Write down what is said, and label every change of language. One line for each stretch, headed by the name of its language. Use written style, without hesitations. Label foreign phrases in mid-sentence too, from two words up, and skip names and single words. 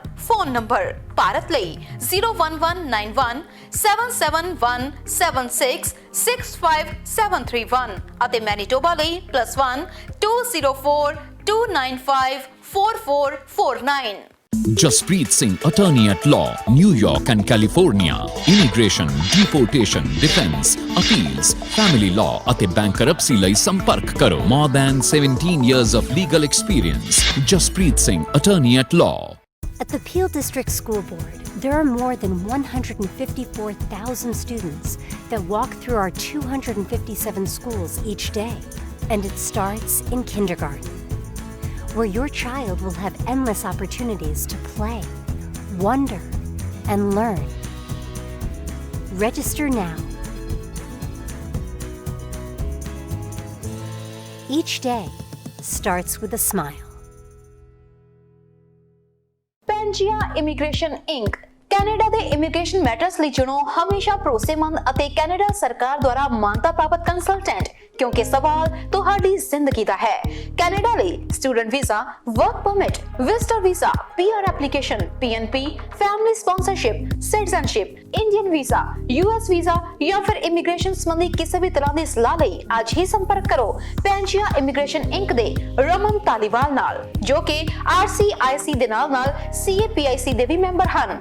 Punjabi: ਫੋਨ ਨੰਬਰ ਭਾਰਤ ਲਈ 01191 77176 65731 ਅਤੇ ਮੈਨੀਟੋਬਾ ਲਈ +1 204 295 4449।
English: Jaspreet Singh, attorney at law, New York and California. Immigration, deportation, defense, appeals, family law ਅਤੇ bankruptcy
Punjabi: ਲਈ ਸੰਪਰਕ ਕਰੋ।
English: More than 17 years of legal experience. Jaspreet Singh, attorney at law. At the Peel District School Board, there are more than 154,000 students that walk through our 257 schools each day. And it starts in kindergarten, where your child will have endless opportunities to play, wonder, and learn. Register now. Each day starts with a smile.
Punjabi: ਪੈਂਜੀਆ ਇਮੀਗ੍ਰੇਸ਼ਨ ਇੰਕ ਕੈਨੇਡਾ ਦੇ
English: immigration matters
Punjabi: ਲਈ ਚੁਣੋ ਹਮੇਸ਼ਾ ਭਰੋਸੇਮੰਦ ਅਤੇ ਕੈਨੇਡਾ ਸਰਕਾਰ ਦੁਆਰਾ ਮਾਨਤਾ ਪ੍ਰਾਪਤ ਕੰਸਲਟੈਂਟ, ਕਿਉਂਕਿ ਸਵਾਲ ਤੁਹਾਡੀ ਜ਼ਿੰਦਗੀ ਦਾ ਹੈ। ਕੈਨੇਡਾ ਲਈ
English: student visa, work permit, visitor visa, PR application,
Punjabi: PNP,
English: family sponsorship,
Punjabi: ਸਿਟੀਜ਼ਨਸ਼ਿਪ,
English: Indian visa, US visa
Punjabi: ਜਾਂ ਫਿਰ ਇਮੀਗ੍ਰੇਸ਼ਨ ਸੰਬੰਧੀ ਕਿਸੇ ਵੀ ਤਰ੍ਹਾਂ ਦੀ ਸਲਾਹ ਲਈ ਅੱਜ ਹੀ ਸੰਪਰਕ ਕਰੋ ਪੈਂਜੀਆ ਇਮੀਗ੍ਰੇਸ਼ਨ ਇੰਕ ਦੇ ਰਮਨ ਧਾਲੀਵਾਲ ਨਾਲ, ਜੋ ਕਿ RCIC ਦੇ ਨਾਲ CAPIC ਦੇ ਵੀ ਮੈਂਬਰ ਹਨ।